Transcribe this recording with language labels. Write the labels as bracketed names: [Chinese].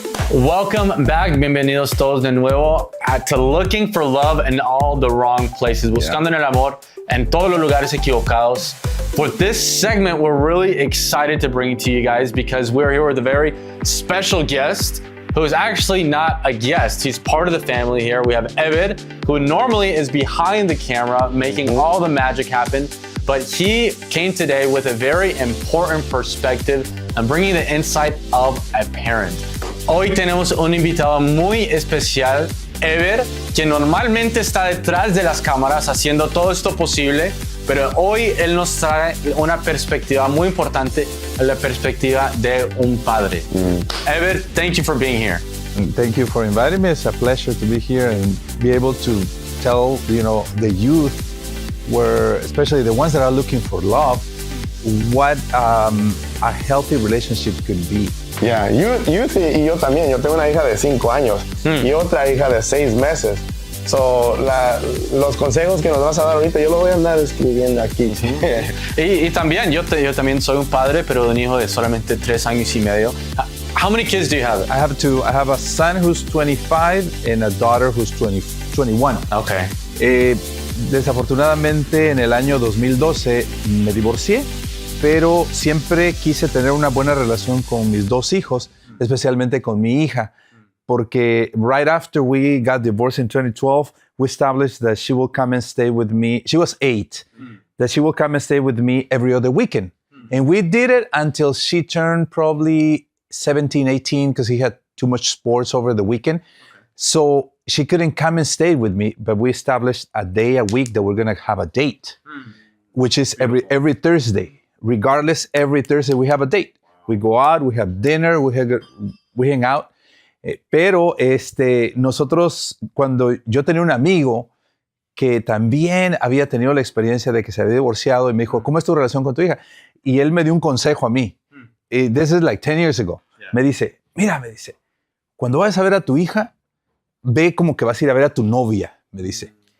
[English] Welcome back, [Spanish] bienvenidos todos de nuevo to Looking for Love in All the Wrong Places, buscando en el amor en todos los lugares equivocados. [English] For this segment, we're really excited to bring it to you guys because we're here with a very special guest who is actually not a guest. He's part of the family here. We have Evid, who normally is behind the camera making all the magic happen, but he came today with a very important perspective and bringing the insight of a parent. [Spanish] Hoy tenemos un invitado muy especial, Ever, que normalmente está detrás de las cámaras haciendo todo esto posible, pero hoy él nos trae una perspectiva muy importante, la perspectiva de un padre. [English] Ever, thank you for being here. Thank you for inviting me. It's a pleasure to be here and be able to tell, the youth, especially the ones that are looking for love, what a healthy relationship could be. Yeah, [Spanish] youth y yo también. Yo tengo una hija de 5 años y otra hija de 6 meses. So, los consejos que nos vas a dar ahorita, yo lo voy a andar escribiendo aquí. Y también, yo también soy un padre, pero de un hijo de solamente 3 años y medio. [English] How many kids do you have? I have two. I have a son who's 25 and a daughter who's 21. Okay. [Spanish] Desafortunadamente, en el año 2012 me divorcié, pero siempre quise tener una buena relación con mis 2 hijos, especialmente con mi hija, porque [English] right after we got divorced in 2012, we established that she will come and stay with me. She was 8, that she will come and stay with me every other weekend. And we did it until she turned probably 17, 18, because he had too much sports over the weekend. So she couldn't come and stay with me, but we established a day a week that we're going to have a date, which is every Thursday. Regardless, every Thursday we have a date. We go out, we have dinner, we hang out. [Spanish] Pero nosotros, cuando yo tenía un amigo que también había tenido la experiencia de que se había divorciado y me dijo, ¿cómo es tu relación con tu hija? Y él me dio un consejo a mí. [English] This is like 10 years ago. Yeah. [Spanish] Me dice, cuando vayas a ver a tu hija, ve como que vas a ir a ver a tu novia, me dice.